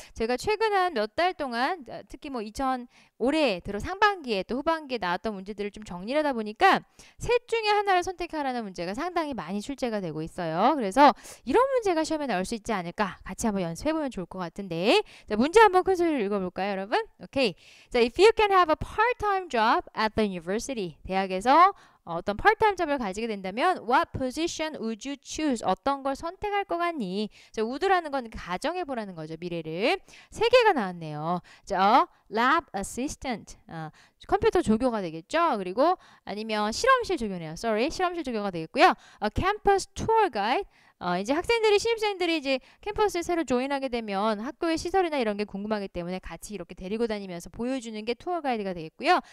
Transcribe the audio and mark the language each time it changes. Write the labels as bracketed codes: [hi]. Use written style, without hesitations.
[ko] 제가 최근 한 몇 달 동안 특히 뭐 올해 들어 상반기에 또 후반기에 나왔던 문제들을 좀 정리를 하다 보니까 셋 중에 하나를 선택하라는 문제가 상당히 많이 출제가 되고 있어요. 그래서 이런 문제가 시험에 나올 수 있지 않을까 같이 한번 연습해보면 좋을 것 같은데, 자, 문제 한번 큰 소리로 읽어볼까요, 여러분? 오케이. 자, [en] if you can have a part-time job at the university, [ko] 대학에서 어떤 part-time job을 가지게 된다면 [en] what position would you choose? [ko] 어떤 걸 선택할 것 같니? 자, would라는 건 가정해보라는 거죠. 미래를. 세 개가 나왔네요. 자, lab assistant, 컴퓨터 조교가 되겠죠. 그리고 아니면 실험실 조교네요. 실험실 조교가 되겠고요. campus tour guide, 이제 신입생들이 이제 캠퍼스에 새로 조인하게 되면 학교의 시설이나 이런 게 궁금하기 때문에 같이 이렇게 데리고 다니면서 보여주는 게 투어 가이드가 되겠고요.